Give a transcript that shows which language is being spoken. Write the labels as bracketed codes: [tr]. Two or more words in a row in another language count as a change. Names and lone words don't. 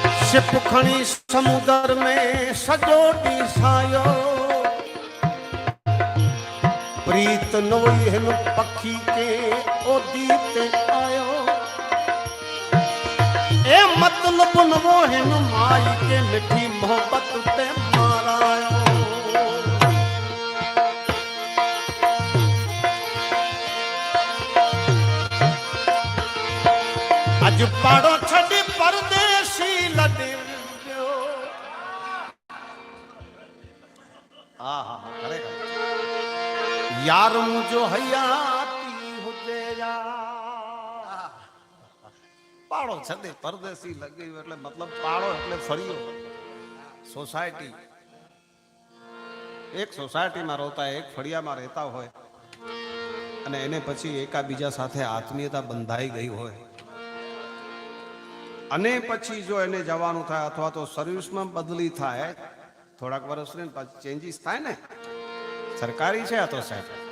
[kfr] शिप खणी समुद्र में सजो ॾिसायो प्रीत नोई हिन पखी के ओदी ते आयो ए मतलब नवो हिन माई के मिठी मोहब्बत ते मारायो अज पाड़ो छड़ी परदेसी लॾे वियो हा खरेखर यार मुझो हयाती हुजे यार पाड़ो छॾे परदेसी लॻी वियो [gu] એટલે મતલબ પાડો એટલે ફળિયો સોસાયટી એક સોસાયટીમાં રહેતા એક ફળિયામાં રહેતા હોય અને એને પછી એકાબીજા સાથે આત્મીયતા બંધાઈ ગઈ હોય અને પછી જો એને જવાનું થાય અથવા તો સર્વિસમાં બદલી થાય થોડાક વર્ષની પછી ચેન્જીસ થાય ને સરકારી છે આ તો સાહેબ